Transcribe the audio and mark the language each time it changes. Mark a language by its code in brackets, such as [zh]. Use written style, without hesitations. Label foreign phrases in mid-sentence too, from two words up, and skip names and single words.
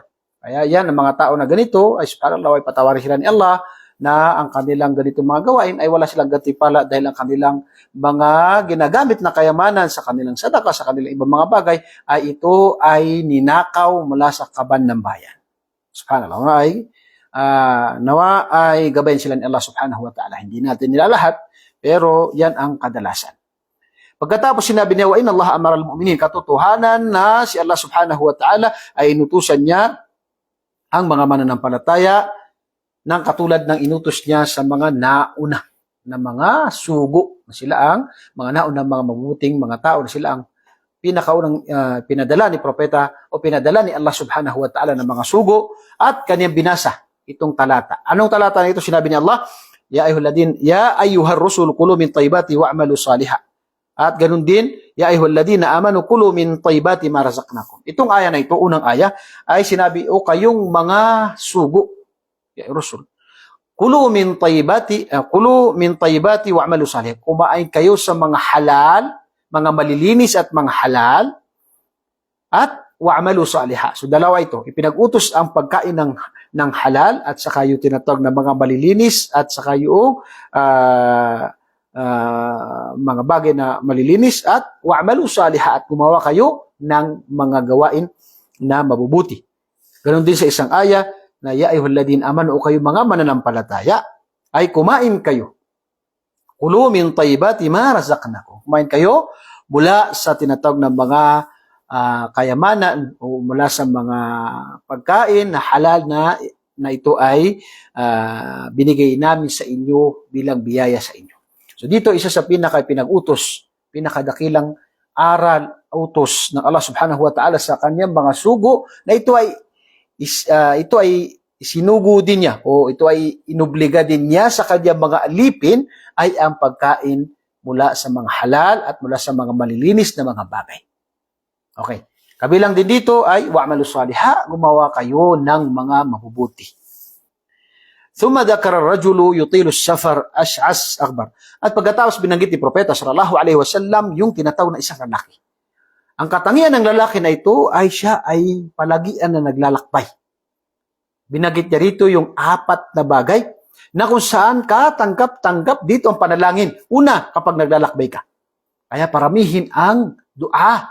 [tl] Kaya yan, ang mga tao na ganito, ay subhanallah, ay patawarin sila ni Allah na ang kanilang ganitong mga gawain ay wala silang gantimpala dahil ang kanilang mga ginagamit na kayamanan sa kanilang sadaka, sa kanilang ibang mga bagay, ay ito ay ninakaw mula sa kaban ng bayan. Subhanallah, nawa ay gabayan sila ni [ar] الله سبحانه وتعالى. [tl] Hindi natin nilalahat, pero yan ang kadalasan. Pagkatapos sinabi niya, [ar] وإن الله أمر المؤمنين, [tl] katotohanan na si [ar] الله سبحانه وتعالى [tl] ay inutusan niya ang mga mananampalataya ng katulad ng inutos niya sa mga nauna na mga sugo, na sila ang mga nauna mga mabuting mga tao, na sila ang pinakaunang pinadala ni Propeta o pinadala ni [ar] الله سبحانه وتعالى [tl] ng mga sugo at kanyang binasa itong talata. Anong talata na ito? Sinabi ni Allah, [ar] يا أيها الرسل كلوا من الطيبات واعملوا صالحا. [tl] At ganun din, [ar] يا أيها الذين آمنوا كلوا من طيبات ما رزقناكم. [tl] Itong aya na ito, unang aya, ay sinabi, o kayong mga sugo, [ar] يا رسل كلوا من الطيبات واعملوا صالحا. [tl] Kumain kayo sa mga halal, mga malilinis at mga halal, at [ar] واعملوا صالحا. [tl] So dalawa ito, ipinag-utos ang pagkain ng halal at saka yung tinatawag na mga malilinis at saka yung mga bagay na malilinis at [ar] واعملوا صالحا [tl] at gumawa kayo ng mga gawain na mabubuti. Ganon din sa isang aya na [ar] يا أيها الذين آمنوا [tl] o kayo mga mananampalataya ay kumain kayo. [ar] كلوا من طيبات ما رزقناكم. [tl] Kumain kayo mula sa tinatawag na mga kayamanan o mula sa mga pagkain na halal na ito ay binigay namin sa inyo bilang biyaya sa inyo. So dito isa sa pinag-utos, pinakadakilang aral, utos ng [ar] الله سبحانه وتعالى [tl] sa kanyang mga sugo na ito ay isinugo din niya o ito ay inobliga din niya sa kanyang mga alipin ay ang pagkain mula sa mga halal at mula sa mga malilinis na mga bagay. Okay. Kabilang din dito ay [ar] واعملوا صالحا, [tl] gumawa kayo ng mga mabubuti. [ar] ثم ذكر الرجل يطيل السفر أشعث أغبر. [tl] At pagkatapos binanggit ni Propeta [ar] صلى الله عليه وسلم [tl] yung tinatawag na isang lalaki. Ang katangian ng lalaki na ito ay siya ay palagian na naglalakbay. Binanggit niya rito yung 4 na bagay na kung saan katanggap-tanggap dito ang panalangin. Una, kapag naglalakbay ka. Kaya paramihin ang dua.